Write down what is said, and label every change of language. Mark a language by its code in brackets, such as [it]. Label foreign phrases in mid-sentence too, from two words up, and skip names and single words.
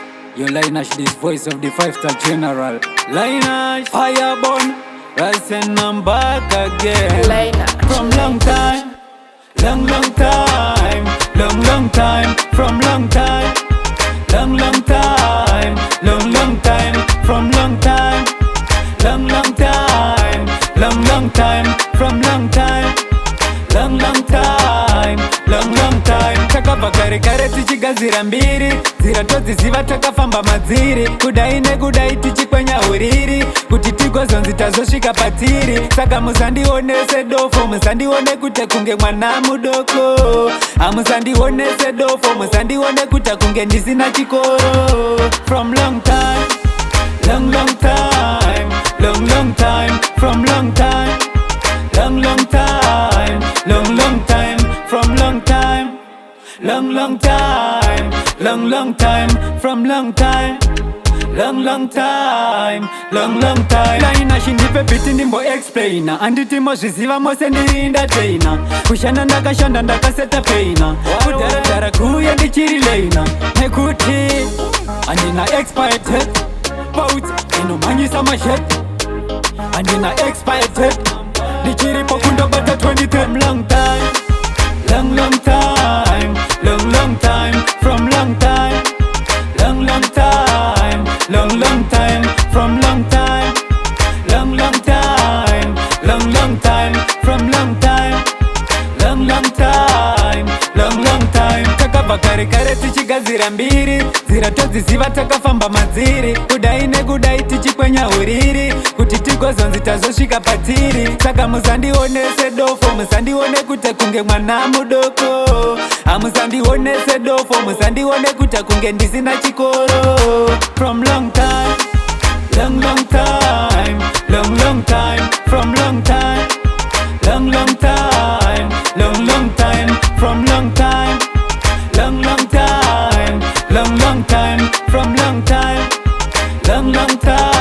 [en] Your Linash, this voice of the 5-star general. Linash, fireborn, rise and I'm back again. Linash. From long time, long time, long time, from long time, long time, long time, from long time, long time, long time, from long time, long time, long time. [sn] Takabva kare kare tichigadzira mbiri, nzira todziziva takafamba madziri, kudai nekudai tichikwenya uriri, kuti tigozonzi tazosvika patiri. Saka musandione sedofo, musandione kuti kunge mwana mudoko, hamusandione sedofo, musandione kuti kunge ndisina chikoro. [en] From long time, long time, long time, from long time, long time, long time, from long time, long time, long time, from long time, long time, long time. [sn] Linash ndipe biti ndimbo explainer, anditi mozviziva mose ndiri ndatrainer, kushanda ndakashanda ndakaseta peina, kudharadhara kuuya ndichiri leina, nekuti handina [en] expired date, [sn] bout inomhanyisa mashet, handina [en] expired date, [sn] ndichiripo kundobata 2010. [en] Long time, long time, long time, from long time, long time, long time, from long time, long time, long time, from long time, long time, long time. [sn] Takabva kare kare tichigadzira mbiri, nzira todziziva takafamba madziri, kudai nekudai tichikwenya uriri, kuti tigozonzi tazosvika patiri. Saka musandione sedofo, musandione kuti kunge mwana mudoko, hamusandione sedofo, musandione kuti kunge ndisina chikoro. [en] From long time, long time, long time, from long time, long time, long time, from long time, long time, long time, from long time, long time.